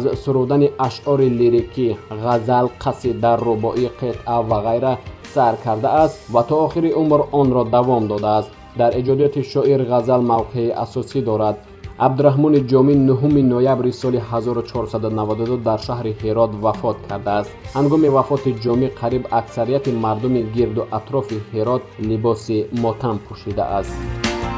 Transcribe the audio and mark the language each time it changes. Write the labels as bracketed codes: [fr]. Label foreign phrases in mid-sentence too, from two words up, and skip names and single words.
[tg] сурудани ашъори лирикӣ, ғазал, қасида, рубоӣ, қитъа ва ғайра сар кардааст ва то охири умр онро давом додааст. [fa] در ایجادیات شعر غزل موقع اساسی دارد. عبدالرحمن جامی 9 نوامبر سال 1492 در شهر هرات وفات کرده است. هنگام وفات جامی قریب اکثریت مردم گرد و اطراف هرات لباس ماتم پوشیده است.